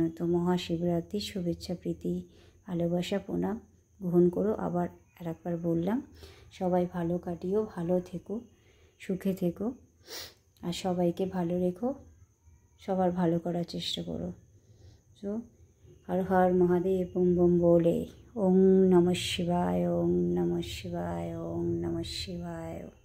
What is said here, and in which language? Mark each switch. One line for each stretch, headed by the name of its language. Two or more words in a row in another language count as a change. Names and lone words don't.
Bangla: তো মহাশিবরাত্রির শুভেচ্ছা, প্রীতি, ভালোবাসা, প্রণাম গ্রহণ করো। আবার আরেকবার বললাম, সবাই ভালো কাটিও, ভালো থেকো, সুখে থেকো, আর সবাইকে ভালো রেখো, সবার ভালো করার চেষ্টা করো। তো হর হর মহাদেব, বম বম বলে।
Sanskrit: ওম নমঃ শিবায়। ওম নমঃ শিবায়। ওম নমঃ শিবায়।